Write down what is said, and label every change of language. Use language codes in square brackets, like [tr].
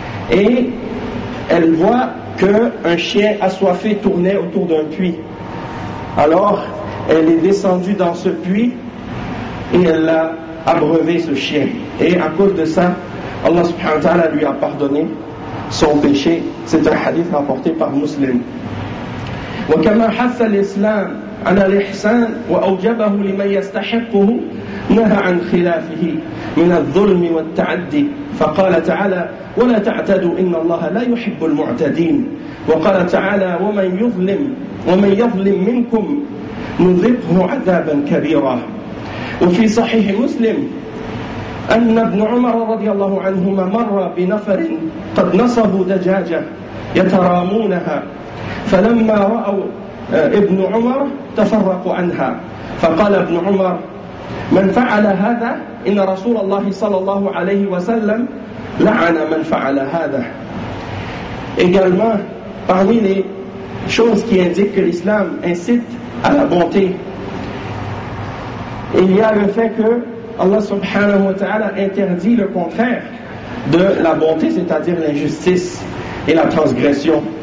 [fr] Et elle voit qu'un chien assoiffé tournait autour d'un puits. Alors, elle est descendue dans ce puits et elle l'a abreuvé, ce chien. Et à cause de ça, Allah subhanahu wa ta'ala lui a pardonné son péché. C'est un hadith rapporté par Muslim. [ar] وكما حث الإسلام على الإحسان وأوجبه لمن يستحقه نهى عن خلافه من الظلم والتعدي فقال تعالى ولا تعتدوا إن الله لا يحب المعتدين وقال تعالى ومن يظلم منكم نذقه عذابا كبيرا وفي صحيح مسلم أن ابن عمر رضي الله عنهما مر بنفر قد نصبوا دجاجة يترامونها فلما رأوا ابن عمر تفرقوا عنها فقال ابن عمر من فعل هذا إن رسول الله صلى الله عليه وسلم لعن من فعل هذا. [fr] Également, parmi les choses qui indiquent que l'islam incite à la bonté, il y a le fait que Allah subhanahu wa ta'ala interdit le contraire de la bonté, c'est-à-dire l'injustice et la transgression.